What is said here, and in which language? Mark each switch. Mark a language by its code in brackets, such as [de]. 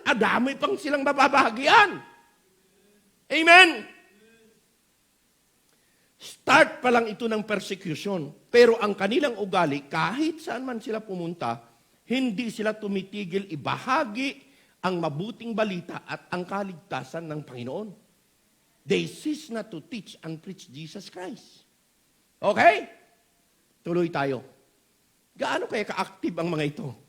[tl] Dami pang silang mababahagian. Amen? Start pa lang ito ng persecution. Pero ang kanilang ugali, kahit saan man sila pumunta, hindi sila tumitigil ibahagi ang mabuting balita at ang kaligtasan ng Panginoon. [en] They cease not to teach and preach Jesus Christ. [tl] Okay? Tuloy tayo. Gaano kaya ka-active ang mga ito?